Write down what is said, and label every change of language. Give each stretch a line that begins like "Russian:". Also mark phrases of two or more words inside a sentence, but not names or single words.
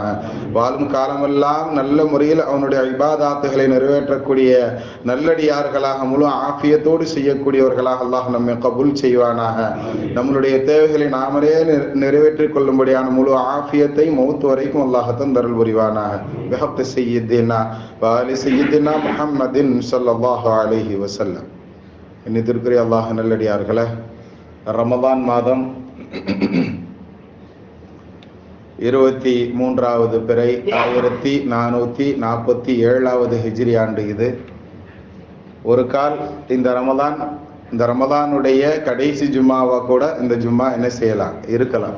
Tamil: வாழும் காலமெல்லாம் நல்ல முறையில் அவனுடைய இபாதாத்துகளை நிறைவேற்றக்கூடிய நல்லடியார்களாக முழு ஆஃபியத்தோடு செய்யக்கூடியவர்களாக அல்லாஹ் நம்மை கபூல் செய்வானாக. நம்மளுடைய தேவைகளை நாமளே நிறைவேற்றிக் கொள்ளும்படியான முழு ஆஃபியத்தை மௌத் வரைக்கும் அல்லாஹ் தந்தருள் புரிவானாக.
Arabic: بحق سيدنا وآل سيدنا محمد صلى الله عليه وسلم.
Tamil: இன்னித்திற்குரிய அல்லாஹ் நல்லடியார்களே, ரமதான் மாதம் 23வது பிறை 1447வது ஹிஜ்ரி ஆண்டு இது. ஒரு கால் இந்த ரமதானுடைய கடைசி ஜும்மாவா கூட இந்த ஜும்மா என்ன செய்யலாம், இருக்கலாம்.